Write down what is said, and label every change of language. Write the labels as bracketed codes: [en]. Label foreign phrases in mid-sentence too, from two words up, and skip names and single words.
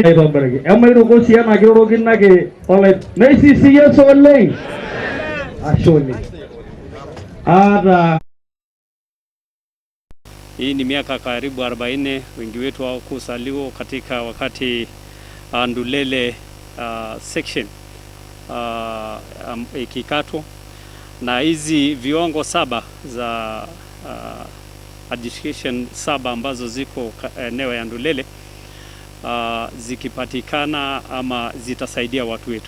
[mas] itombereki emairoko sii ena kirorokinake olai naisisiye solei ashoni ata. [sw] Hii ni miaka karibu 40 wengi wetu wao kusaliwa katika wakati Ndulele section ikikatwa, na hizi viwango 7 za education 7 ambazo ziko eneo ya Ndulele zikipatikana ama zitasaidia watu wetu.